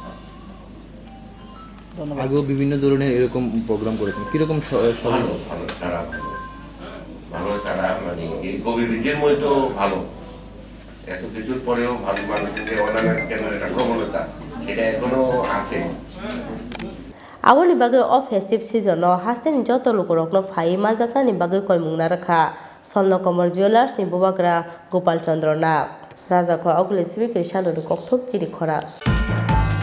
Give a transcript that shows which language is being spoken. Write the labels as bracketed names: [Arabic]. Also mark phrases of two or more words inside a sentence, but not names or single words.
[Bangla] আগেও বিভিন্ন ধরনের এরকম প্রোগ্রাম করেছেন, কিরকম? ভালো সারা মানে এই কোভিড বিধির মতো ভালো, এত কিছুর পরেও ভালো মানুষের যে অনানাস কেনার একটা প্রবণতা সেটা এখনো আছে। [Kok Borok] Awali bagai o [English] festive season [Kok Borok] no hasten joto lukurok no phai manjakna ni bagai koimung na rakha Swarna Kamal Jewelers ni bobagra Gopal Chandra na. Raja ko agule sibi Krishna do kokthok Chini Khorang.